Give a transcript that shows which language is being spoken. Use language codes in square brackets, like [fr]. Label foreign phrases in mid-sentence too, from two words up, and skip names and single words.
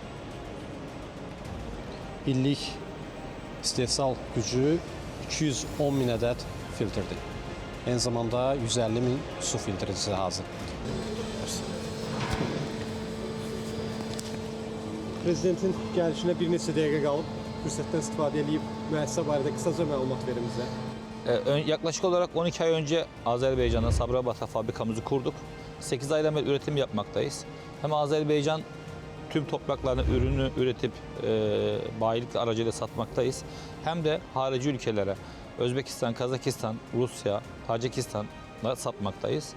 [az] İllik istehsal gücü 210 min ədəd filtrdir. Eyni zamanda 150 min su filtricisi hazır. Prezidentin gəlişinə bir neçə dəqiqə qalıb. Fürsətten istifadə edib müəssisə barədə qısaca məlumat verin bizə. [tr] Yaklaşık olarak 12 ay önce Azerbaycan'da Sabirabad'da fabrikamızı kurduk. 8 aydan beri üretim yapmaktayız. Hem Azerbaycan tüm topraklarına ürünü üretip bayilik aracıyla satmaktayız. Hem de harici ülkelere Özbekistan, Kazakistan, Rusya, Tacikistan'a satmaktayız.